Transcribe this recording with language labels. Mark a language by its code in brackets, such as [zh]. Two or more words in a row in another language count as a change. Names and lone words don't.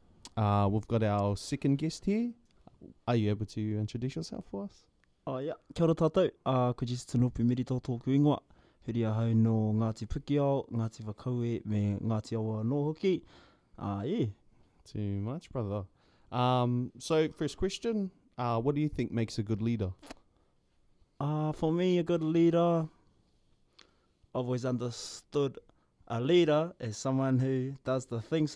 [en] We've got our second guest here. Are you able to introduce yourself for us? [mi] Ia, kia ora tātou. Ko Jesse Merito tōku ingoa. Huri ahau no Ngāti Pukiao, Ngāti Whakaue, me Ngāti Awa no hoki. [en] Yeah. Too much, brother. So first question, what do you think makes a good leader? For me, a good leader, I've always understood a leader as someone who does the things.